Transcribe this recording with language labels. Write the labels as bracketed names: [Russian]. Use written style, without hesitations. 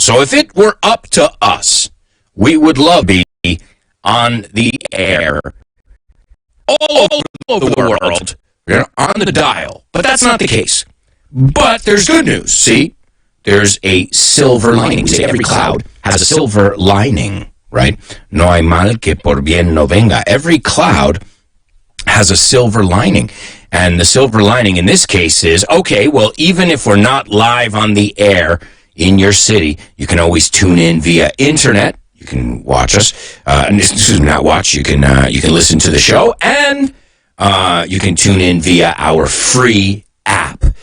[English] So if it were up to us, we would love to be on the air all over the world, on the dial. But that's not the case. But there's good news. See, there's a silver lining. See, every cloud has a silver lining, right? [Spanish] No hay mal que por bien no venga. [English] Every cloud has a silver lining. And the silver lining in this case is, okay, well, even if we're not live on the air in your city, you can always tune in via internet. You can watch us. Not watch. You can listen to the show, and you can tune in via our free app.